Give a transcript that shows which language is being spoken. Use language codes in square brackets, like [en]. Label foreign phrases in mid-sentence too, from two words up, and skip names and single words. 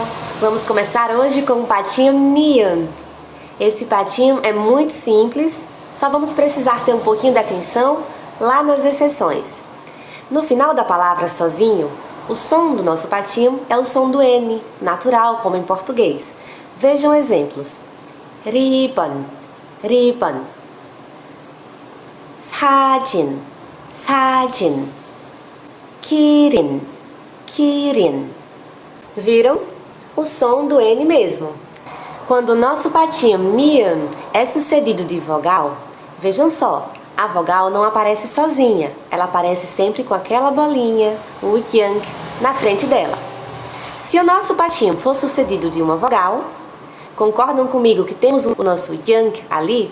[pt] Vamos começar hoje com o patinho Nian. Esse patinho é muito simples, só vamos precisar ter um pouquinho de atenção lá nas exceções. No final da palavra sozinho, o som do nosso patinho é o som do N, natural, como em português. Vejam exemplos. [ko] 리번, 리번. 사진, 사진. 기린, 기린. [pt] Viram? O som do N mesmo. Quando o nosso patinho Nian é sucedido de vogal, vejam só, a vogal não aparece sozinha, ela aparece sempre com aquela bolinha, o yang, na frente dela. Se o nosso patinho for sucedido de uma vogal, concordam comigo que temos o nosso yang ali?